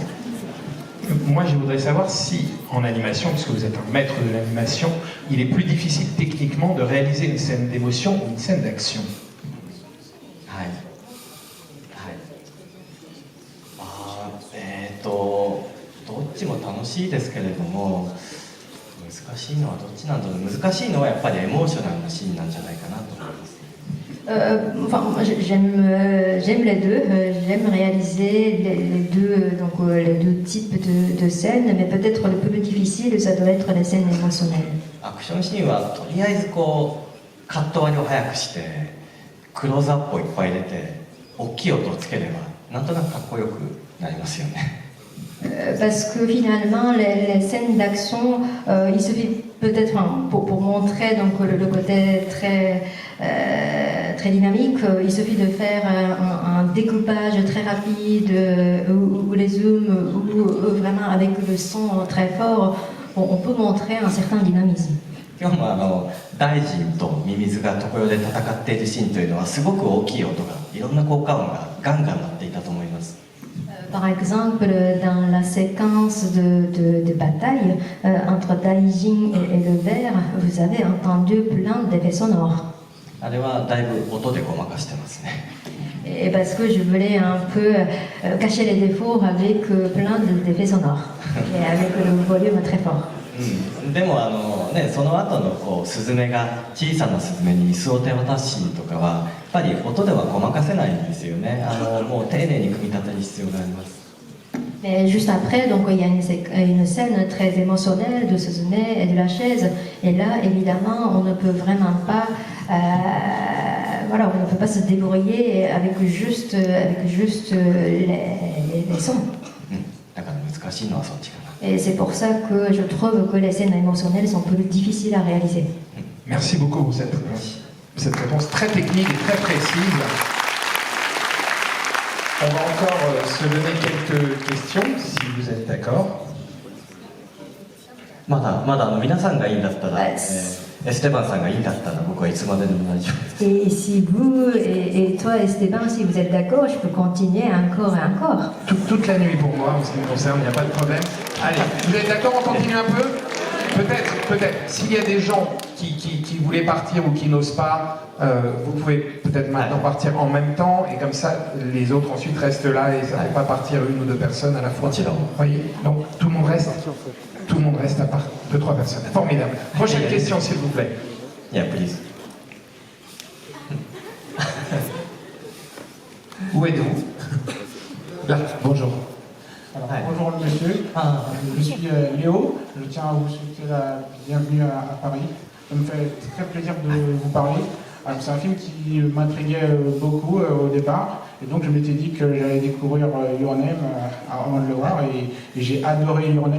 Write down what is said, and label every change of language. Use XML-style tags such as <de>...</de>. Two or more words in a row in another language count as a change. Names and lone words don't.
<fr>Moi, je voudrais savoir si, en animation, puisque vous êtes un maître de l'animation, il est plus difficile techniquement de réaliser une scène d'émotion ou une scène d'action.</fr> <ja>どっちも楽しいですけれども、難しいのはどっちなんだろう。難しいのはやっぱりエモーショナルなシーンなんじゃないかなと思います。</ja> <fr>Enfin, j'aime les deux. J'aime réaliser les deux types de scènes, mais peut-être le plus difficile, ça doit être les scènes émotionnelles.</fr> <ja>アクションシーンはとりあえずこうカット割りを早くしてクローズアップをいっぱい入れて大きい音をつければなんとなくかっこよくなりますよね。</ja> <fr>Parce que finalement, les scènes d'action, il suffit peut-être pour montrer donc, le côté très dynamique, il suffit de faire un découpage très rapide ou les zooms, ou vraiment avec le son très fort, on peut montrer un certain dynamisme.</fr> <ja>今日も大臣とミミズが常世で戦っているシーンというのはすごく大きい音がいろんな効果音がガンガン鳴っていたと思います。</ja> <fr>Par exemple, dans la séquence de bataille entre Daijin et le ver, vous avez entendu plein d'effets sonores.</fr> <ja>あれはだいぶ音でごまかしてますね。</ja> <fr>Et parce que je voulais un peu cacher les défauts avec plein d'effets sonores et avec le volume très fort.</fr> <ja>でもその後のこうスズメが小さなスズメに椅子を手渡すシーンとかはやっぱり音ではごまかせないんですよね。もう丁寧に組み立てる必要があります。</ja> <fr>Mais juste après, donc, il y a une scène très émotionnelle de Suzume et de la chaise. Et là, évidemment, on ne peut vraiment pas, voilà, on ne peut pas se débrouiller avec juste les sons.</fr> <ja>だから難しいのはそっちかな。</ja> <fr>Et c'est pour ça que je trouve que les scènes émotionnelles sont plus difficiles à réaliser. Merci beaucoup pour cette réponse très technique et très précise. On va encore se donner quelques questions, si vous êtes d'accord.</fr> <ja>まだ皆さんがいいんだったら、エステバンさんがいいんだったら僕はいつまででも大丈夫です。</ja> <fr>Et si vous et toi, Esteban, si vous êtes d'accord, je peux continuer encore et encore. Toute la nuit pour moi, en ce qui me concerne, il n'y a pas de problème. Allez, vous êtes d'accord, on continue un peu? Peut-être. S'il y a des gens qui voulaient partir ou qui n'osent pas, vous pouvez peut-être maintenant partir en même temps, et comme ça, les autres ensuite restent là, et ça ne fait pas partir une ou deux personnes à la fois. Vous voyez? Donc tout le monde reste à part 2-3 personnes. Formidable. Prochaine question, s'il vous plaît.</fr> <en>Yeah, please.</en> <fr>Où êtes-vous? Là, bonjour. Alors, bonjour monsieur, je suis Léo, je tiens à vous souhaiter la bienvenue à Paris. Ça me fait très plaisir de vous parler. Alors, c'est un film qui m'intriguait beaucoup au départ, et donc je m'étais dit que j'allais découvrir Your Name avant de le voir, et j'ai adoré Your Name.</fr>